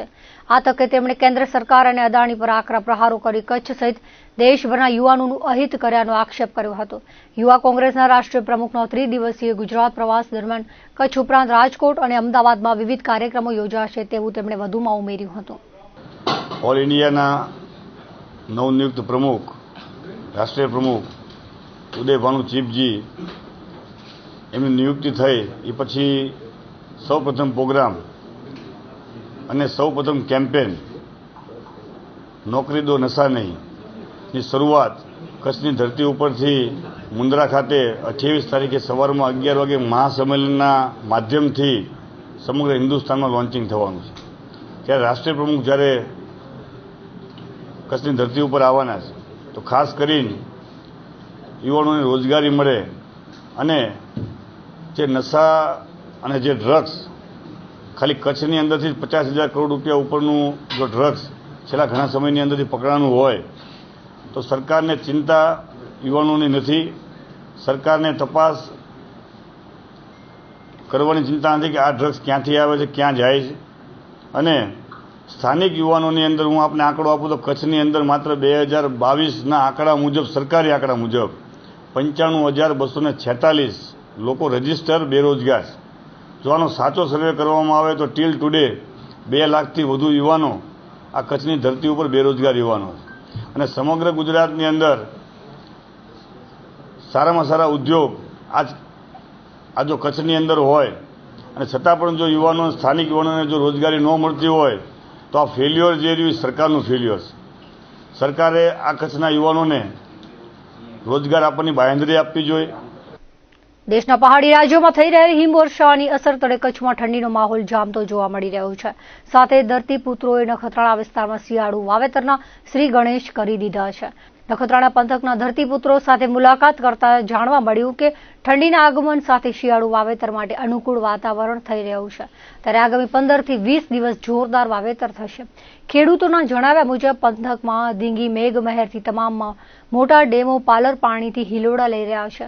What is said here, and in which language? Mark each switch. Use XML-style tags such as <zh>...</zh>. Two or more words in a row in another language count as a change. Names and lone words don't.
<gu>આ તકે તેમણે કેન્દ્ર સરકાર અને અદાણી પર આકરા પ્રહારો કરી કચ્છ સહિત દેશભરના યુવાનોનું અહિત કર્યાનો આક્ષેપ કર્યો હતો। યુવા કોંગ્રેસના રાષ્ટ્રીય પ્રમુખનો 3 દિવસીય ગુજરાત પ્રવાસ દરમિયાન કચ્છ ઉપરાંત રાજકોટ અને અમદાવાદમાં વિવિધ કાર્યક્રમો યોજાશે તેવું તેમણે વધુમાં ઉમેર્યું હતું।</gu> <en>All India</en> <gu>નવનિયુક્ત પ્રમુખ રાષ્ટ્રીય પ્રમુખ ઉદયભાનુ ચીફજી એમની નિયુક્તિ થઈ એ પછી સૌ પ્રથમ પ્રોગ્રામ અને સૌ પ્રથમ કેમ્પેન</gu> <hi>नौकरी दो नशा नहीं की शुरुआत</hi> <gu>કચ્છની ધરતી ઉપરથી મુંદ્રા ખાતે 28 તારીખે સવારમાં 11 વાગે મહાસમ્મેલનના માધ્યમથી સમગ્ર હિંદુસ્તાન માં લૉન્ચિંગ થવાનું છે। ત્યારે રાષ્ટ્રીય પ્રમુખ જ્યારે કચ્છની ધરતી પર આવાના</gu> <hi>है तो</hi> <gu>ખાસ કરીને યુવાનોને રોજગારી મળે અને જે નશા અને જે ડ્રગ્સ ખાલી કચ્છની અંદરથી 50,000 કરોડ રૂપિયા ઉપરનું જો ડ્રગ્સ છેલ્લા ઘણા સમયની અંદરથી પકડાયું હોય તો સરકારને ચિંતા યુવાનોની નથી। સરકારને તપાસ કરવાની ચિંતા નથી કે આ ડ્રગ્સ ક્યાંથી આવે છે, ક્યાં જાય છે। અને સ્થાનિક યુવાનોની અંદર હું આપને આંકડો આપું તો કચ્છની અંદર માત્ર 2022 આંકડા મુજબ સરકારી આંકડા મુજબ 95,246 લોગ રજિસ્ટર બેરોજગાર। જો આનો સાચો સર્વે કરવામાં આવે તો</gu> <en>till today</en> <gu>2 લાખથી વધુ યુવાનો આ કચ્છની ધરતી પર બેરોજગાર યુવાનો અને સમગ્ર ગુજરાતની અંદર સારામાં સારા ઉદ્યોગ આજ જો કચ્છની અંદર હોય અને છતાં પણ જો યુવાનો સ્થાનિક યુવાનોને જો રોજગારી ન મળતી હોય તો આ ફેલ્યોર જે રહ્યું સરકારનું ફેલ્યોર છે। સરકારે આ કચ્છના યુવાનોને રોજગાર આપવાની બાંહેધરી આપવી જોઈએ। દેશના પહાડી</gu> <hi>राज्यों में</hi> <gu>થઈ રહેલી હિમવર્ષાની અસર તળે કચ્છમાં ઠંડીનો માહોલ જામતો જોવા મળી રહ્યો છે। સાથે ધરતીપુત્રોએ નખત્રાણા વિસ્તારમાં શિયાળુ વાવેતરના શ્રી ગણેશ કરી દીધા છે। નખત્રાણા પંથકના ધરતીપુત્રો સાથે મુલાકાત કરતા જાણવા મળ્યું કે ઠંડીના આગમન સાથે શિયાળુ વાવેતર માટે અનુકૂળ વાતાવરણ થઈ રહ્યું છે। ત્યારે આગામી 15 થી 20 દિવસ જોરદાર વાવેતર થશે। ખેડૂતોના જણાવ્યા મુજબ પંથકમાં ધીંગી મેઘમહેરથી તમામ મોટા ડેમો પાલર પાણીથી હિલોડા લઈ રહ્યા છે।</gu>